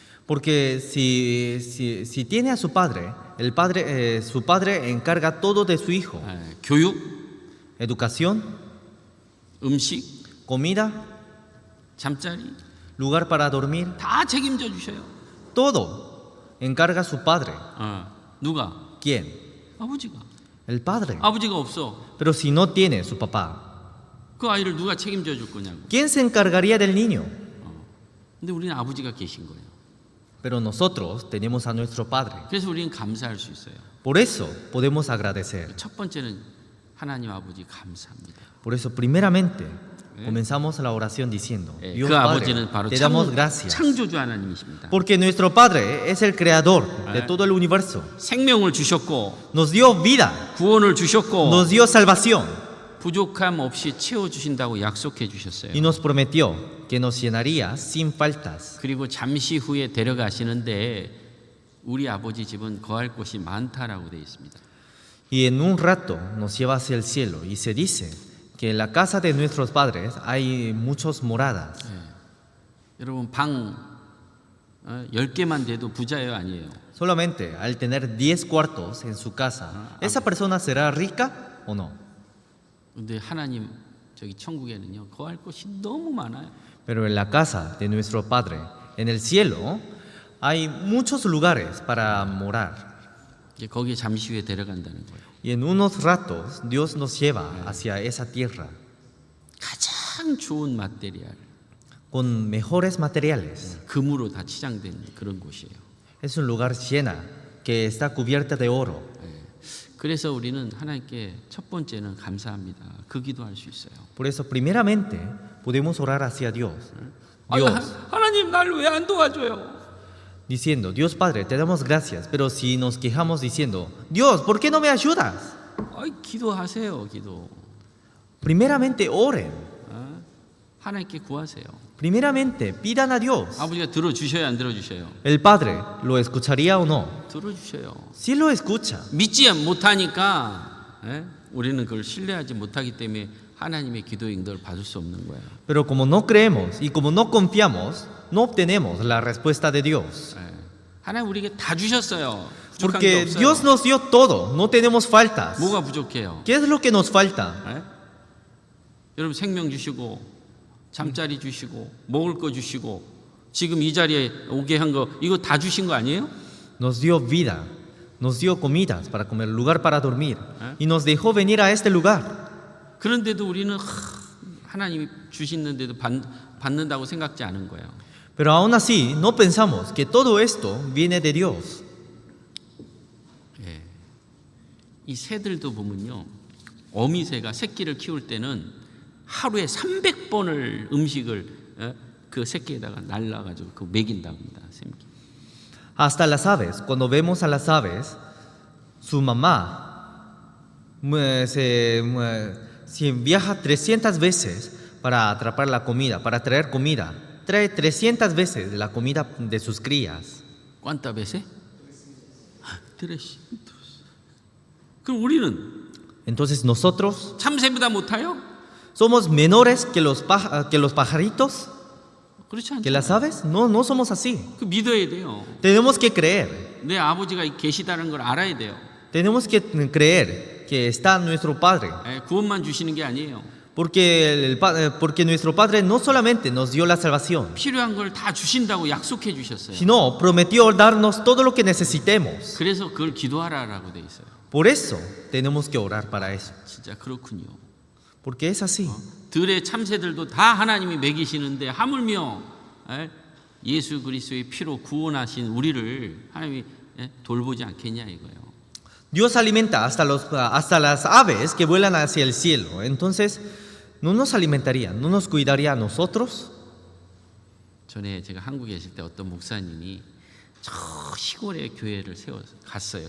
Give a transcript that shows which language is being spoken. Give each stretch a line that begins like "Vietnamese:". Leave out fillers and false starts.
Spanish: porque si tiene a su padre, su padre encarga todo de su hijo,
Korean: 교육,
Spanish: educación,
Korean: 음식,
Spanish: comida,
Korean: 잠자리
Spanish: lugar para dormir,
Korean: 다 책임져 주셔요.
Spanish: todo encarga su padre.
Korean: 누가?
Spanish: ¿Quién?
Korean: 아버지가.
Spanish: El padre.
Korean: 아버지가 없어.
Spanish: Pero si no tiene su papá,
Korean: 그 아이를 누가 책임져 줄 거냐고.
Spanish: ¿quién se encargaría del niño?
Korean: 근데 우리는 아버지가 계신 거예요.
Spanish: Pero nosotros tenemos a nuestro padre.
Korean: 그래서 우리는 감사할 수 있어요.
Spanish: Por eso podemos agradecer.
Korean: 첫 번째는 하나님 아버지 감사합니다.
Spanish: Por eso, primeramente, comenzamos la oración diciendo, Dios
Korean: 그
Spanish: Padre,
Korean: 아버지는 바로
Spanish: te damos gracias.
Korean: 창조주 하나님이십니다.
Spanish: Porque nuestro Padre es el creador de todo el universo.
Korean: 생명을 주셨고
Spanish: Nos dio vida,
Korean: 구원을 주셨고
Spanish: nos dio salvación
Korean: 부족함 없이 채워주신다고 약속해 주셨어요.
Spanish: y nos prometió que nos llenaría sin faltas.
Korean: 그리고 잠시 후에 데려가시는데 우리 아버지 집은 거할 곳이 많다라고 되어 있습니다.
Spanish: Y en un rato nos lleva hacia el cielo y se dice que en la casa de nuestros padres hay muchas moradas.
Korean: 여러분 방 10개만 돼도 부자예요, 아니에요?
Spanish: Solamente al tener 10 cuartos en su casa, ¿esa persona será rica o no?
Korean: 근데 하나님 저기 천국에는요 거할 곳이 너무 많아요.
Spanish: Pero en la casa de nuestro Padre, en el cielo, hay muchos lugares para morar.
Korean: 이제 거기에 잠시 후에 데려간다는 거예요.
Spanish: Y en unos ratos Dios nos lleva hacia esa tierra
Korean: 가장 좋은 마테리얼,
Spanish: con mejores materiales.
Korean: 금으로 다 치장된 그런 곳이에요.
Spanish: Es un lugar llena que está cubierta de oro.
Korean: 그래서 우리는 하나님께 첫 번째는 감사합니다. 그 기도할 수 있어요.
Spanish: Por eso, primeramente, podemos orar hacia Dios. 아유, Dios,
Korean: 하나님 날 왜 안 도와줘요?
Spanish: diciendo, Dios Padre, te damos gracias. Pero si nos quejamos diciendo, Dios, ¿por qué no me ayudas?
Korean: 아이, 기도하세요, 기도.
Spanish: Primeramente, oren.
Korean: 하나님께 구하세요.
Spanish: Primeramente, pidan a Dios.
Korean: 아버지가 들어주셔요, 안 들어주셔요?
Spanish: ¿El Padre lo escucharía o no?
Korean: 들어주셔요.
Spanish: Sí lo escucha.
Korean: 믿지 못하니까 우리는 그걸 신뢰하지 못하기 때문에 하나님의 기도 응답을 받을 수 없는 거예요.
Spanish: Pero como no creemos y como no confiamos, no obtenemos la respuesta de Dios.
Korean: 하나님 우리에게 다 주셨어요. 부족한 게 없어요.
Spanish: Dios nos dio todo, no tenemos faltas.
Korean: 뭐가 부족해요?
Spanish: ¿Qué es lo que nos falta?
Korean: 여러분 생명 주시고 잠자리 주시고 먹을 거 주시고 지금 이 자리에 오게 한 거 이거 다 주신 거 아니에요?
Spanish: Nos dio vida, nos dio comidas para comer, lugar para dormir y nos dejó venir a este lugar.
Korean: 그런데도 우리는 하나님이 주시는데도 받는다고 생각지 않은 거예요.
Spanish: Pero aún así no pensamos que todo esto viene de Dios.
Korean: 이 새들도 보면요, 어미새가 새끼를 키울 때는 하루에 300번을 음식을 그 새끼에다가 날라가지고 그 먹인다고 합니다. 새끼.
Spanish: Hasta las aves, cuando vemos a las aves, su mamá si viaja 300 veces para atrapar la comida, para traer comida, trae 300 veces la comida de sus crías. ¿Cuántas veces? 300.
Korean: 그럼 우리는
Spanish: Entonces nosotros
Korean: 참새보다 못해요?
Spanish: somos menores que los pajaritos,
Korean: 그렇지 않죠.
Spanish: que las aves. No, no somos así.
Korean: 그 믿어야 돼요.
Spanish: Tenemos que creer.
Korean: 내 아버지가 계시다는 걸 알아야 돼요.
Spanish: Tenemos que creer que está nuestro Padre.
Korean: 구원만 주시는 게 아니에요.
Spanish: Porque nuestro Padre no solamente nos dio la salvación,
Korean: 필요한 걸 다 주신다고 약속해 주셨어요.
Spanish: sino prometió darnos todo lo que necesitemos.
Korean: 그래서 그걸 기도하라라고 돼 있어요.
Spanish: Por eso tenemos que orar para eso.
Korean: 진짜 그렇군요.
Spanish: Porque es así.
Korean: 들의 참새들도 다 하나님이 먹이시는데 하물며 예수 그리스도의 피로 구원하신 우리를 하나님이 돌보지 않겠냐 이거예요.
Spanish: Dios alimenta hasta las aves que vuelan hacia el cielo. Entonces, ¿no nos alimentaría, no nos cuidaría a nosotros?
Korean: 전에 제가 한국에 계실 때 어떤 목사님이 저 시골의 교회를 갔어요.